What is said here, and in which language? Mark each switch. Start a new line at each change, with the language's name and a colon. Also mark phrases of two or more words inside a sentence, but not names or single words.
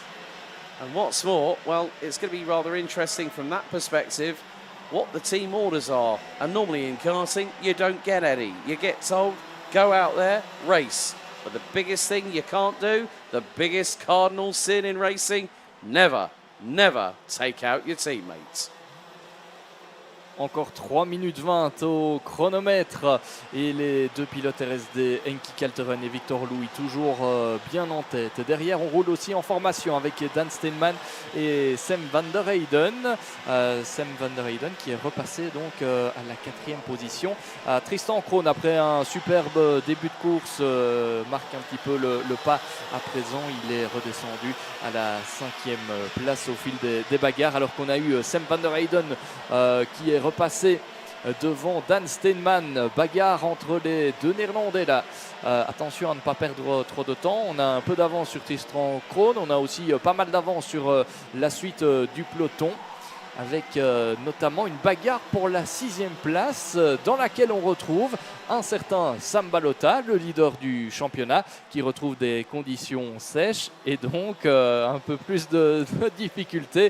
English: And what's more, well, it's going to be rather interesting from that perspective what the team orders are. And normally in karting, you don't get any. You get told, go out there, race. But the biggest thing you can't do, the biggest cardinal sin in racing, never, never take out your teammates.
French: Encore 3 minutes 20 au chronomètre et les deux pilotes RSD, Henki Kalteren et Victor Louis, toujours bien en tête. Derrière, on roule aussi en formation avec Dan Steenman et Sam van der Heyden. Sam van der Heyden qui est repassé donc à la 4e position. Tristan Krohn, après un superbe début de course, marque un petit peu le pas. À présent, il est redescendu à la 5e place au fil des bagarres, alors qu'on a eu Sam van der Heyden qui est repassé devant Dan Steenman. Bagarre entre les deux Néerlandais là. Attention à ne pas perdre trop de temps. On a un peu d'avance sur Tristan Krohn. On a aussi pas mal d'avance sur la suite du peloton, avec notamment une bagarre pour la 6e place dans laquelle on retrouve un certain Sam Balota, le leader du championnat, qui retrouve des conditions sèches et donc un peu plus de difficultés.